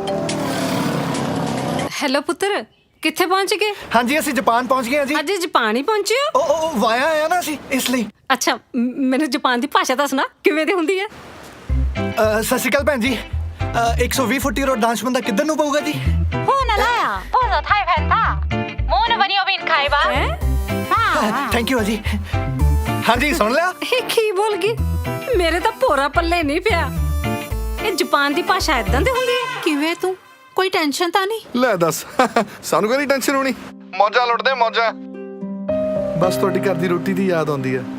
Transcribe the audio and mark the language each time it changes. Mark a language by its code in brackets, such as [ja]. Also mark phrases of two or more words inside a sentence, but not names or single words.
[pa] ਹੈਲੋ ਪੁੱਤਰ, ਕਿੱਥੇ ਪਹੁੰਚ ਗਏ? ਹਾਂਜੀ ਅਸੀਂ ਜਾਪਾਨ ਪਹੁੰਚ ਗਏ ਹਾਂ ਜੀ। ਅੱਜ ਜਾਪਾਨ ਹੀ ਪਹੁੰਚੇ ਹੋ? ਉਹ ਵਾਇਆ ਆਇਆ ਨਾ ਅਸੀਂ, ਇਸ ਲਈ। ਅੱਛਾ, ਮੈਨੂੰ ਜਾਪਾਨ ਦੀ ਭਾਸ਼ਾ ਦੱਸਣਾ ਕਿਵੇਂ ਦੀ ਹੁੰਦੀ ਹੈ? ਸਤਿ ਸ਼੍ਰੀ ਅਕਾਲ ਭੈਣ ਜੀ। 120 ਫੁੱਟ ਰੋਡ ਡਾਂਸ ਬੰਦਾ ਕਿੱਧਰ ਨੂੰ ਪਊਗਾ ਜੀ? 不能来啊，不能太偏大。冇那么你要变开吧？ [en] thank you [pa] ਜੀ। ਹਾਂਜੀ ਸੁਣ ਲਿਆ? ਇਹ ਕੀ ਬੋਲ ਗਈ? ਮੇਰੇ ਤਾਂ ਭੋਰਾ ਪੱਲੇ ਨਹੀਂ ਪਿਆ। ਇਹ ਜਾਪਾਨ ਦੀ ਭਾਸ਼ਾ ਇਦਾਂ ਦੀ ਹੁੰਦੀ ਹੈ? ਕਿਵੇਂ ਤੂੰ? ਕੋਈ ਟੈਨਸ਼ਨ ਤਾਂ ਨਹੀਂ? ਲੈ ਦੱਸ, ਸਾਨੂੰ ਕੋਈ ਟੈਨਸ਼ਨ ਹੋਣੀ, ਮੌਜਾਂ ਲੁੱਟਦੇ ਮੌਜਾਂ। ਬਸ ਤੁਹਾਡੀ ਘਰ ਦੀ ਰੋਟੀ ਦੀ ਯਾਦ ਆਉਂਦੀ ਹੈ।